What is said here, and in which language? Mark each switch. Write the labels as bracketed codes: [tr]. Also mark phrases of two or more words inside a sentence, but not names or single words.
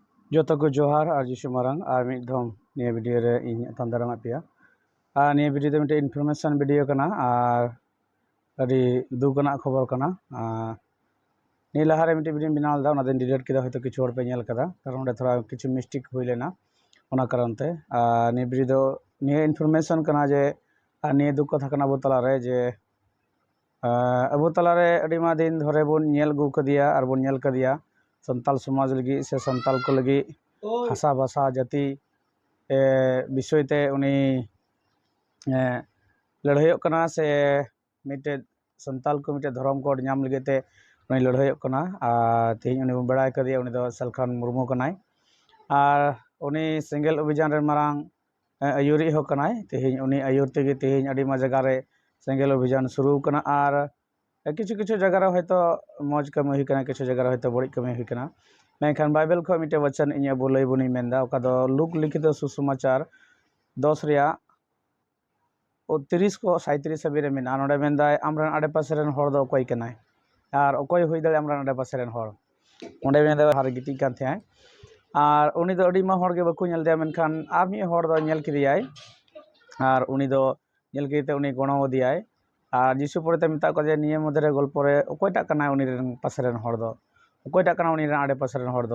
[sat] Joto ko johar ar jisu marang ar mid dhom niya video re ᱤᱧ ᱛᱟᱱᱫᱟᱨᱟᱢ ᱟᱯᱮᱭᱟ ᱟᱨ ᱱᱤᱭᱟᱹ ᱵᱷᱤᱰᱤᱭᱳ ᱫᱚ ᱢᱤᱫᱴᱮᱱ ᱤᱱᱯᱷᱚᱨᱢᱮᱥᱚᱱ ᱵᱷᱤᱰᱤᱭᱳ ᱠᱟᱱᱟ ᱟᱨ ᱟᱹᱰᱤ ᱫᱩᱠ ᱟᱱᱟᱜ ᱠᱷᱚᱵᱚᱨ ᱠᱟᱱᱟ। ᱱᱤᱭᱟᱹ ᱞᱟᱦᱟᱨᱮ ᱢᱤᱫᱴᱮᱱ ᱵᱷᱤᱰᱤᱭᱳᱧ ᱵᱮᱱᱟᱣ ᱞᱮᱫᱟ, ᱚᱱᱟ ᱫᱚᱧ ᱰᱤᱞᱤᱴ ᱠᱮᱫᱟ, ᱦᱚᱭᱛᱚ ᱠᱤᱪᱷᱩ ᱦᱚᱲ ᱯᱮ ᱧᱮᱞ ᱠᱟᱫᱟ, ᱠᱟᱨᱚᱱ ᱚᱸᱰᱮ ᱛᱷᱚᱲᱟ ᱠᱤᱪᱷু ᱢᱤᱥᱴᱮᱠ ᱦᱩᱭ ᱞᱮᱱᱟ, ᱚᱱᱟ ᱠᱟᱨᱚᱱ ᱛᱮ। ᱱᱤᱭᱟᱹ ᱵᱷᱤᱰᱤᱭᱳ ᱫᱚ ᱱᱤᱭᱟᱹ ᱤᱱᱯᱷᱚᱨᱢᱮᱥᱚᱱ ᱠᱟᱱᱟ ᱡᱮ ᱱᱤᱭᱟᱹ ᱫᱩᱠ ᱠᱟᱛᱷᱟ ᱠᱟᱱᱟ ᱟᱵᱚ ᱛᱟᱞᱟᱨᱮ ᱡᱮ ᱟᱵᱚ ᱛᱟᱞᱟᱨᱮ ᱟᱹᱰᱤ ᱢᱟ ᱫᱤᱱ ᱫᱷᱚᱨᱮ ᱵᱚᱱ ᱧᱮᱞ ᱟᱹᱜᱩ ᱠᱟᱫᱮᱭᱟ ᱟᱨ ᱵᱚᱱ ᱧᱮᱞ ᱠᱟᱫᱮᱭᱟ ᱥᱟᱱᱛᱟᱞ ᱥᱚᱢᱟᱡᱽ ᱞᱟᱹᱜᱤᱫ ᱥᱮ ᱥᱟᱱᱛᱟᱞ ᱠᱚ ᱞᱟᱹᱜᱤᱫ ᱦᱟᱥᱟ ᱵᱷᱟᱥᱟ ᱡᱟᱹᱛᱤ বিষय তে উনি লড়াইᱚᱜ ᱠᱟᱱᱟ ᱥᱮ ᱢᱤᱫᱴᱮᱡ ᱥᱟᱱᱛᱟᱞ ᱠᱚ ᱢᱤᱫᱴᱮᱡ ᱫᱷᱚᱨᱚᱢ ᱠᱳᱰ ᱧᱟᱢ ᱞᱟᱹᱜᱤᱫ তে উনি লড়াইᱚᱜ ᱠᱟᱱᱟ। ᱟᱨ ᱛᱮᱦᱮᱧ ᱩᱱᱤ ᱵᱚᱱ ᱵᱟᱲᱟᱭ ᱠᱟᱫᱮᱭᱟ, ᱩᱱᱤ ᱫᱚ ᱥᱟᱞᱠᱷᱟᱱ ᱢᱩᱨᱢᱩ ᱠᱟᱱᱟᱭ ᱟᱨ ᱩᱱᱤ ᱥᱮᱸᱜᱮᱞ ᱚভিযান ᱨᱮ ᱢᱟᱨᱟᱝ ᱟᱹᱭᱩᱨᱤᱡ ᱦᱚᱸ ᱠᱟᱱᱟᱭ। ᱛᱮᱦᱮᱧ ᱩᱱᱤ ᱟᱹᱭᱩᱨ ᱛᱮᱜᱮ ᱛᱮᱦᱮᱧ ᱟᱹᱰᱤ ᱢᱟ ᱡᱟᱭᱜᱟ ᱨᱮ ᱥᱮᱸᱜᱮᱞ ᱚভিযান ᱥᱩᱨᱩ ᱠᱟᱱᱟ ᱟᱨ কিছু কিছু জায়গা রে হয়তো মজ কামি হুই কানা, কিছু জায়গা রে হয়তো বড়ি কামি হুই কানা। মেনখান বাইবেল ᱠᱷᱚᱡ ᱢᱤᱫᱴᱮᱡ ᱵᱟᱪᱟᱱ ᱤᱧ ᱟᱵᱚ ᱞᱟᱹᱭ ᱵᱚᱱᱤᱧ ᱢᱮᱱᱫᱟ, ᱚᱠᱟ ᱫᱚ ᱞᱩᱠ ᱞᱤখিত সুসমাচার 10 ᱨᱮᱭᱟᱜ 30 ᱠᱚ 37 ᱦᱟᱹᱵᱤᱡ ᱨᱮ ᱢᱮᱱᱟᱜᱼᱟ। ᱱᱚᱰᱮ ᱢᱮᱱᱫᱟᱭ ᱟᱢᱨᱮᱱ ᱟᱰᱮᱯᱟᱥᱮ ᱨᱮᱱ ᱦᱚᱲ ᱫᱚ ᱚᱠᱚᱭ ᱠᱟᱱᱟᱭ ᱟᱨ ᱚᱠᱚᱭ ᱦᱩᱭ ᱫᱟᱲᱮᱭᱟᱜᱼᱟ ᱟᱢᱨᱮᱱ ᱟᱰᱮᱯᱟᱥᱮ ᱨᱮᱱ ᱦᱚᱲ। ᱚᱸᱰᱮ ᱢᱮᱱᱫᱟᱭ ᱦᱟᱨ ᱜᱤᱛᱤᱡ ᱠᱟᱱ ᱛᱟᱦᱮᱸᱟᱭ ᱟᱨ ᱩᱱᱤ ᱫᱚ ᱟᱹᱰᱤ ᱢᱟ ᱦᱚᱲ ᱜᱮ ᱵᱟᱠᱚ ᱧᱮᱞ ᱫᱮᱭᱟ, ᱢᱮᱱᱠᱷᱟᱱ ᱟᱨ ᱢᱤᱫ ᱦᱚᱲ ᱫᱚ ᱧᱮᱞ ᱠᱮᱫᱮᱭᱟᱭ ᱟᱨ ᱩᱱᱤ ᱫᱚ ᱧᱮᱞ ᱠᱮᱫᱮᱛᱮ ᱩᱱᱤ ᱜᱚᱲᱚ ᱟᱫᱮᱭᱟᱭ ᱟᱨ ᱡᱤᱥᱩ ᱯᱚᱨᱮᱛᱮ ᱢᱮᱛᱟᱜ ᱠᱚᱣᱟ ᱡᱮ ᱱᱤᱭᱟᱹ ᱢᱚᱫᱽᱫᱷᱮ ᱨᱮ ᱜᱚᱞᱯᱚ ᱨᱮ ᱚᱠᱚᱭᱴᱟᱜ ᱠᱟᱱᱟᱭ ᱩᱱᱤ ᱨᱮᱱ ᱯᱟᱥᱮ ᱨᱮᱱ ᱦᱚᱲ ᱫᱚ, ᱚᱠᱚᱭᱴᱟᱜ ᱠᱟᱱᱟ ᱩᱱᱤ ᱨᱮᱱ ᱟᱰᱮᱯᱟᱥᱮ ᱨᱮᱱ ᱦᱚᱲ ᱫᱚ।